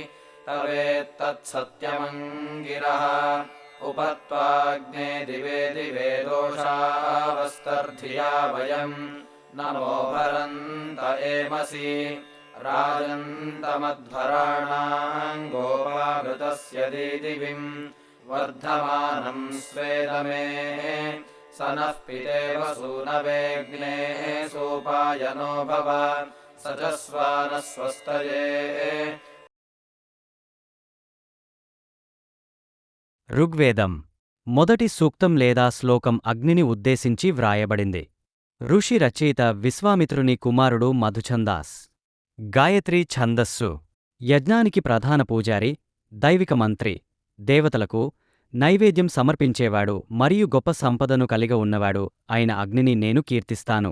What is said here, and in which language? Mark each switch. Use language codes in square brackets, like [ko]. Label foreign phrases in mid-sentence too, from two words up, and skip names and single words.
[sa] तवेत्तत्सत्यमङ्गिरः उपत्वाग्ने दिवे दिवे दोषावस्तर्धिया वयम् नमो भरन्त एमसि राजन्तमध्वराणां गोपाघृतस्य दीदिविं वर्धमानं स्वेदमे स नः पितेव सूनवेऽग्ने सोपायनो भव सजस्वानः स्वस्तये। [te] ఋగ్వేదం మొదటి సూక్తం లేదా శ్లోకం అగ్నిని ఉద్దేశించి వ్రాయబడింది. ఋషి రచయిత విశ్వామిత్రుని కుమారుడు మధుఛందాస్. గాయత్రి ఛందస్సు. యజ్ఞానికి ప్రధాన పూజారి, దైవిక మంత్రి, దేవతలకు నైవేద్యం సమర్పించేవాడు మరియు గొప్ప సంపదను కలిగి ఉన్నవాడు అయిన అగ్నిని నేను కీర్తిస్తాను.